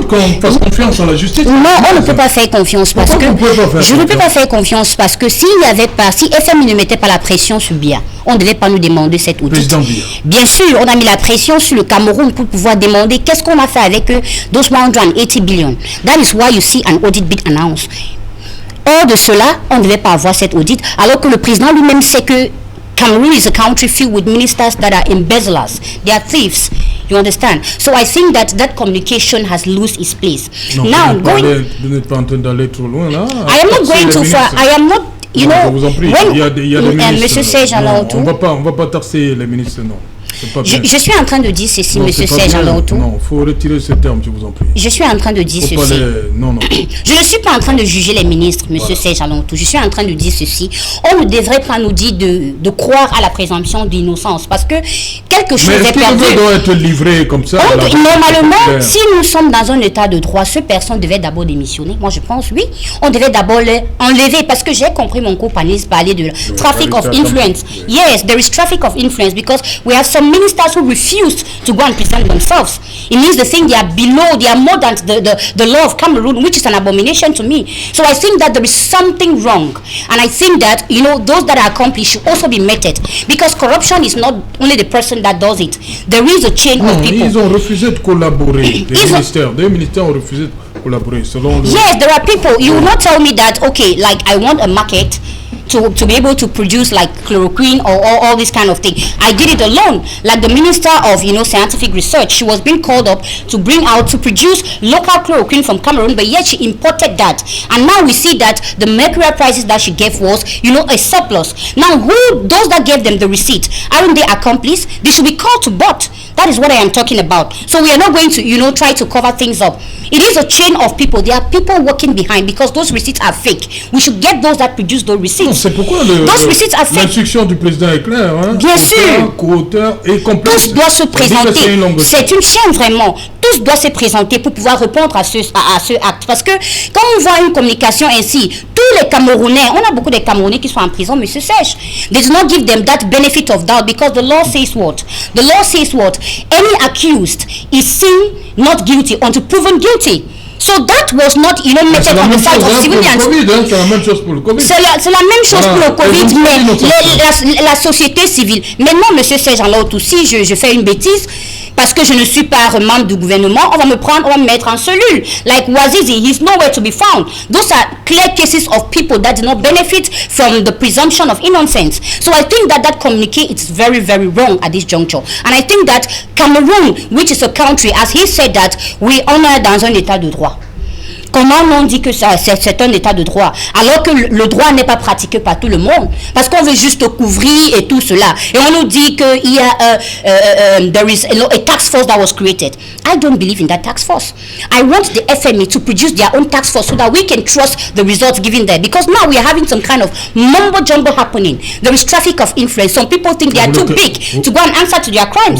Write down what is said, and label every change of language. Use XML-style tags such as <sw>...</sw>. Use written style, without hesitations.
<fr>qu'on fasse confiance à la justice. Non, on ne peut pas faire confiance parce que... Je ne peux pas faire confiance parce que s'il n'y avait pas... Si FMI ne mettait pas la pression sur Biya, on ne devait pas nous demander cet audit. Bien sûr, on a mis la pression sur le Cameroun pour pouvoir demander qu'est-ce qu'on a fait avec eux,</fr> <en>those 180 billion. That is why you see an audit being announced.</en> <fr>Hors de cela, on ne devait pas avoir cet audit, alors que le président lui-même sait que</fr> <en>Cameroon is a country filled with ministers that are embezzlers. They are thieves. You understand? So I think that communication has lost its place.</en> <fr>Non,</fr> <en>now,</en> <fr>vous n'êtes pas en train d'aller trop loin là.</fr> <en>I am not going too far. I am not. You know,</en> <fr>je vous en prie. Il y a des ministres. Monsieur Serge Laoutou. On va pas tarser les ministres, non. Je suis en train de dire ceci, non, Monsieur Serge Laoutou. Non, il faut retirer ce terme, je vous en prie. Je suis en train de dire ceci. Non. Je ne suis pas en train de juger les ministres, Monsieur Serge Laoutou. Je suis en train de dire ceci. On ne devrait pas nous dire de croire à la présomption d'innocence, parce que quelque chose est perdu. Mais doit être livré comme ça. Normalement, si nous sommes dans un état de droit, ce personne devait d'abord démissionner. Moi, je pense, oui. On devait d'abord l'enlever, parce que j'ai compris mon co-panéliste parler de</fr> <en>traffic of influence. Yes, there is traffic of influence, because we have some ministers who refused to go and present themselves. It means they think they are below, they are more than the law of Cameroon, which is an abomination to me. So I think that there is something wrong. And I think that, you know, those that are accomplished should also be meted. Because corruption is not only the person that does it. There is a chain of people.</en> <fr>Ils ont refusé de collaborer. Des ministères ont refusé de collaborer. Selon</fr> <en>yes, there are people. You will not tell me that, okay, like I want a market to be able to produce like chloroquine or all this kind of thing. I did it alone. Like the Minister of, you know, Scientific Research, she was being called up to produce local chloroquine from Cameroon, but yet she imported that. And now we see that the mercury prices that she gave was, you know, a surplus. Now, those that gave them the receipt, aren't they accomplices? They should be called to board. That is what I am talking about. So we are not going to, you know, try to cover things up. It is a chain of people. There are people working behind, because those receipts are fake. We should get those that produce those receipts.</en> <fr>C'est pourquoi l'instruction du président est claire. Hein? Bien sûr. Co-auteur et complice. Tous doivent se présenter. C'est une chaîne vraiment. Tous doivent se présenter pour pouvoir répondre à ce acte. Parce que quand on voit une communication ainsi, tous les Camerounais, on a beaucoup de Camerounais qui sont en prison, Monsieur Serge.</fr> <en>They do not give them that benefit of doubt, because the law says what? The law says what? Any accused is seen not guilty until proven guilty. So that was not, you know, meted on the side of civilians.</en> <fr>C'est la même chose pour le Covid. C'est la même chose pour le Covid, mais la société civile. Maintenant, Monsieur Serge Laoutou, si je fais une bêtise, parce que je ne suis pas membre du gouvernement, on va me mettre en cellule.</fr> <en>Like Wazizi, he's nowhere to be found. Those are clear cases of people that do not benefit from the presumption of innocence. So I think that communique is very, very wrong at this juncture. And I think that Cameroon, which is a country, as he said, that we honor</en> <fr>dans un état de droit. Comment on dit que c'est un état de droit, alors que le droit n'est pas pratiqué par tout le monde, parce qu'on veut juste couvrir et tout cela, et on nous dit qu'il y a</fr> <en>there is a tax force that was created. I don't believe in that tax force. I want the FME to produce their own tax force so that we can trust the results given there, because now we are having some kind of mumbo jumbo happening. There is traffic of influence. Some people think they are too big to go and answer to their crimes.</en>